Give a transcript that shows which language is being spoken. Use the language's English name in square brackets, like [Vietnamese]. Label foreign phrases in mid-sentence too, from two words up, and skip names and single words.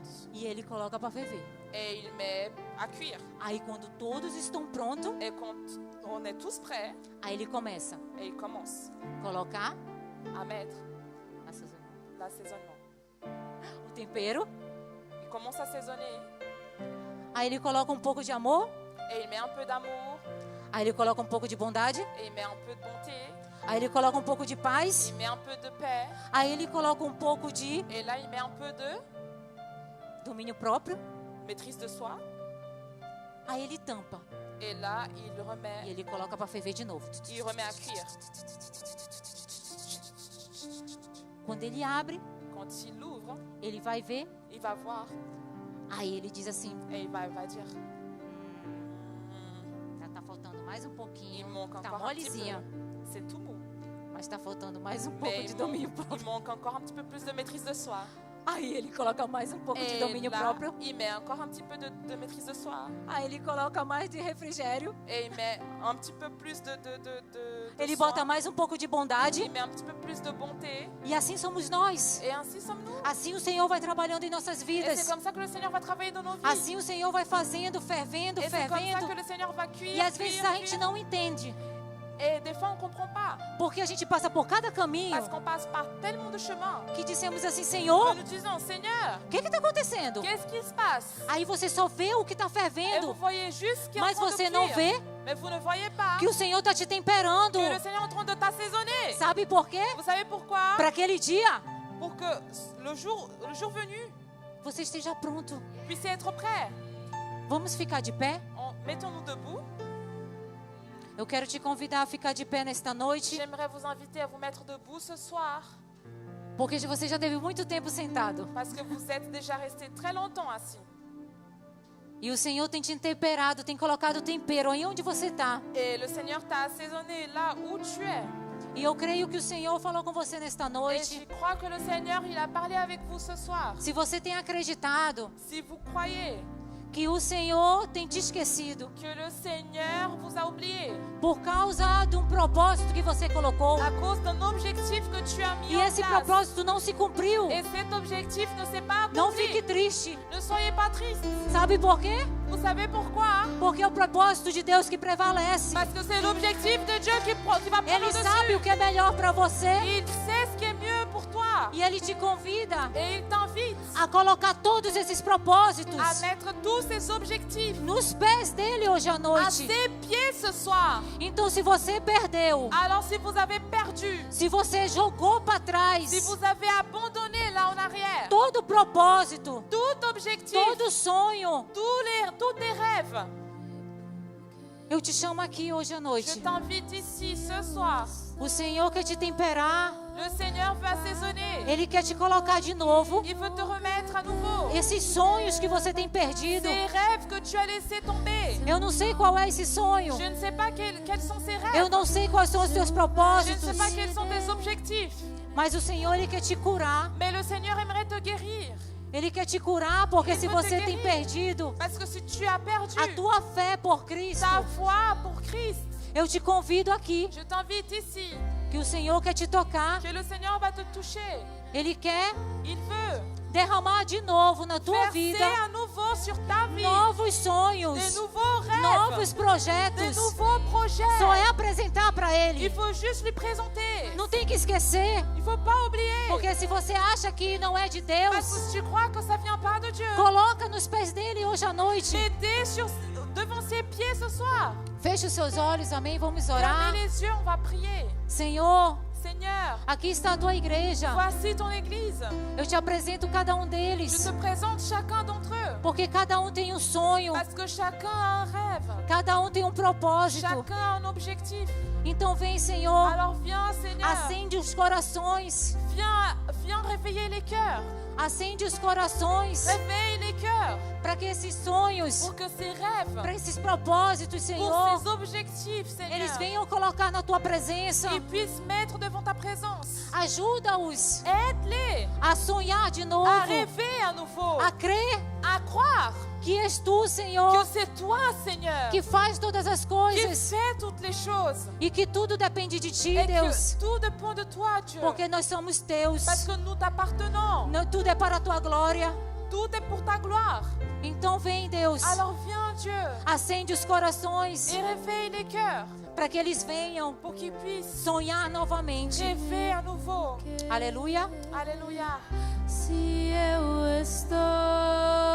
[Portuguese] e Ele coloca para ferver. [French] et il met à cuire. [Portuguese] Aí quando todos estão prontos, [French] Et quand on est tous prêts, [Portuguese] aí Ele começa [French] et il commence [Portuguese] a colocar [French] à mettre l'assaisonnement. [Portuguese] o tempero. [French] Il commence à assaisonner [Portuguese] Aí Ele coloca um pouco de amor. [French] et il met un peu d'amour [Portuguese] Aí Ele coloca um pouco de bondade. [French] et il met un peu de bonté, [Portuguese] Aí Ele coloca um pouco de paz. [French] il met un peu de paix [Portuguese] Aí Ele coloca um pouco de [French] et là il met un peu de [Portuguese] domínio próprio. [French] maîtrise de soi [Portuguese] Aí Ele tampa [French] et là il [Portuguese] e [French] remet [Portuguese] Ele coloca para ferver de novo. [French] à cuire. [Portuguese] Quando Ele abre, [French] Quand il l'ouvre, [Portuguese] Ele vai ver. [French] il va voir [Portuguese] Aí Ele diz assim: [French] et il va dire [Portuguese] já tá faltando mais um [French] il [Portuguese] pouquinho. [French] manque [Portuguese] Tá [French] encore un petit [Portuguese] molezinha, [French] peu. C'est tout mou. [Portuguese] mas tá faltando mais um pouco [French] Mais [Portuguese] de [French] il [Portuguese] domínio [French] manque, [Portuguese] próprio. [French] il manque encore un petit peu plus de maîtrise de soi. [Portuguese] Aí Ele coloca mais um pouco de [French] Et [Portuguese] domínio [French] là, [Portuguese] próprio. [French] il met encore un petit peu de maîtrise de soi. [Portuguese] Aí Ele coloca mais de refrigério. [French] Et il met un petit peu plus de [Portuguese] Ele [French] soin. [Portuguese] bota mais um pouco de bondade. [French] Il met un petit peu plus de bonté. [Portuguese] E assim somos nós. [French] Et ainsi sommes-nous. [Portuguese] Assim o Senhor vai trabalhando em nossas [French] Et c'est [Portuguese] vidas. [French] comme ça que le Seigneur va travailler dans nos vies. [Portuguese] Assim o Senhor vai fazendo, fervendo, [French] Et c'est comme ça [Portuguese] fervendo. [French] que le Seigneur va cuire, [Portuguese] E às vezes [French] cuire, [Portuguese] a gente [French] cuire. [Portuguese] não entende. [French] Et des fois, on ne comprend pas. [Portuguese] Porque a gente passa por cada caminho [French] Parce qu'on passe par tellement de chemins [Portuguese] que dissemos assim: [French] que [Portuguese] Senhor, [French] nous disons, Seigneur, [Portuguese] o que está acontecendo? [French] qu'est-ce qui se passe? [Portuguese] Aí você só vê o que está [French] Et vous [Portuguese] fervendo, [French] voyez juste ce qui est en [Portuguese] mas [French] train de [Portuguese] você não [French] cuire. [Portuguese] vê [French] Mais vous ne voyez pas [Portuguese] que o Senhor está te temperando. [French] que le Seigneur est en train de t'assaisonner. [Portuguese] Sabe por quê? [French] Vous savez pourquoi? [Portuguese] Para aquele dia [French] Pour que le jour venu, [Portuguese] você esteja pronto. [French] puissiez être prêt. [Portuguese] Vamos ficar de pé? [French] Mettons-nous debout. [Portuguese] Eu quero te convidar a ficar de pé nesta noite, [French] J'aimerais vous inviter à vous mettre debout ce soir. [Portuguese] porque você já teve muito tempo sentado. [French] Parce que vous êtes déjà resté très longtemps assis. [Portuguese] E o Senhor tem te temperado, tem colocado tempero aí onde você está. [French] Et le Seigneur t'a assaisonné là où tu es. [Portuguese] E eu creio que o Senhor falou com você nesta [French] Et [Portuguese] noite. [French] je crois que le Seigneur, il a parlé avec vous ce soir. [Portuguese] Se você tem acreditado [French] Si vous croyez [Portuguese] que o Senhor tem te esquecido [French] que le Seigneur vous a oublié [Portuguese] por causa de um propósito que você colocou [French] à cause d'un objectif que tu as mis [Portuguese] e [French] en [Portuguese] esse [French] place, [Portuguese] propósito não se cumpriu, [French] et cet objectif ne s'est pas [Portuguese] não fique [French] accompli, [Portuguese] triste. [French] ne soyez pas triste. [Portuguese] Sabe por quê? [French] Vous savez pourquoi? [Portuguese] Porque é o propósito de Deus que prevalece. [French] Parce que c'est l'objectif de Dieu qui va prendre [Portuguese] Ele [French] le [Portuguese] sabe [French] dessus. [Portuguese] o que é melhor para você [French] Il sait ce qui est mieux pour toi. [Portuguese] e Ele te convida [French] Et il t'invite [Portuguese] a colocar todos esses propósitos [French] à mettre tous ces objectifs [Portuguese] nos pés dele hoje à [French] à [Portuguese] noite. [French] ses pieds ce soir. [Portuguese] Então, se você perdeu, [French] Alors si vous avez perdu, [Portuguese] se você jogou para trás [French] si vous avez abandonné là en arrière, [Portuguese] todo propósito, [French] tout objectif, [Portuguese] todo sonho, [French] tous tes rêves, [Portuguese] eu te chamo aqui hoje à [French] je [Portuguese] noite. [French] t'invite ici ce soir. [Portuguese] O Senhor quer te temperar, [French] Le Seigneur veut assaisonner. [Portuguese] Ele quer te colocar de novo. [French] Il veut te remettre à nouveau. [Portuguese] Esses sonhos que você tem perdido, [French] Ces rêves que tu as laissés tomber. [Portuguese] eu não sei qual é esse sonho. [French] Je ne sais pas quels sont ces rêves. [Portuguese] Eu não sei quais são os teus [French] Je ne [Portuguese] propósitos, [French] sais pas quels sont tes objectifs. [Portuguese] mas o Senhor Ele quer te curar. [French] Mais le Seigneur aimerait te guérir. [Portuguese] Ele quer te curar porque Ele se vai te você tem [French] guérir. [Portuguese] perdido [French] Parce que si tu as perdu [Portuguese] a tua fé por Cristo, [French] ta foi pour Christ, [Portuguese] eu te convido aqui [French] je t'invite ici [Portuguese] que o Senhor quer te tocar. [French] que le Seigneur va te toucher. [Portuguese] Ele quer [French] Il veut [Portuguese] derramar de novo na tua [French] verser [Portuguese] vida [French] à nouveau sur ta vie [Portuguese] novos sonhos, [French] des nouveaux rêves, [Portuguese] novos [French] des [Portuguese] projetos. [French] nouveaux projets. [Portuguese] Só é apresentar para [French] Il [Portuguese] Ele. [French] faut juste lui présenter. [Portuguese] Não tem que esquecer, [French] Il faut pas oublier. [Portuguese] porque se você acha que não é de [French] Parce que [Portuguese] Deus, [French] si tu crois que ça vient pas de Dieu, [Portuguese] coloca nos pés dele hoje à noite. [French] mettez devant ses pieds ce soir. [Portuguese] Feche os seus olhos, amém? Vamos orar. [French] Fermez les yeux, on va prier. [Portuguese] Senhor, [French] Seigneur, [Portuguese] aqui está a tua igreja. [French] voici ton église. [Portuguese] Eu te apresento cada um [French] Je [Portuguese] deles, [French] te présente chacun d'entre eux. [Portuguese] porque cada um tem um sonho, [French] Parce que chacun a un rêve. [Portuguese] cada um tem um propósito. [French] Chacun a un objectif. [Portuguese] Então vem, Senhor, [French] Alors viens, Seigneur. [Portuguese] acende os corações, [French] Viens réveiller les cœurs. [Portuguese] acende os corações, [French] Réveille les cœurs [Portuguese] para que esses sonhos, [French] pour que ces rêves, [Portuguese] para esses propósitos, [French] pour [Portuguese] Senhor, [French] ces objectifs, Seigneur, [Portuguese] eles venham colocar na tua presença. [French] ils puissent mettre devant ta présence. [Portuguese] Ajuda-os [French] Aide-les [Portuguese] a sonhar de novo, [French] à rêver à nouveau, [Portuguese] a crer [French] à croire [Portuguese] que és tu, [French] que [Portuguese] Senhor, [French] c'est toi, Seigneur, [Portuguese] que faz todas as [French] qui [Portuguese] coisas [French] fait toutes les choses. [Portuguese] e que tudo depende de ti, [French] Et [Portuguese] Deus, [French] que tout dépend de toi, Dieu. [Portuguese] porque nós somos teus. [French] Parce que nous t'appartenons. [Portuguese] Tudo é para a tua glória. [French] Tout est pour ta gloire. [Portuguese] Então vem, Deus, [French] Alors viens, Dieu, [Portuguese] acende os corações [French] et réveille les cœurs [Portuguese] para que eles venham [French] pour qu'ils puissent [Portuguese] sonhar novamente. [French] rêver à nouveau. [Portuguese] Aleluia. [French] Alléluia. [Portuguese] Se eu estou